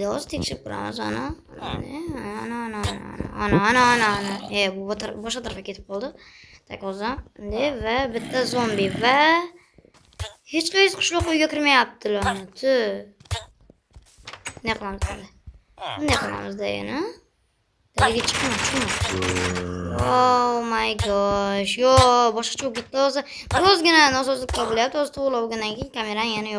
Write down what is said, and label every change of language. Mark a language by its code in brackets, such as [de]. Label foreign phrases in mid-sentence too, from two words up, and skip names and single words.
[uz] Hozir tekshirib ko'ramiz ana. Bu boshqa tarafga ketib qoldi. Tak hozir. Va bitta zombi va hech qaysi qishloq uyga kirmayaptilar. Ne qilamiz endi? Bunday qilamiz-da yana. Dalaga chiqma. [en] Oh my gosh. [uz] Yo, boshqacha bo'lib ketdi hozir. Birozgina nosozliklar bo'lyapti. Hozir to'g'rilab bo'lgandan keyin kamerani yana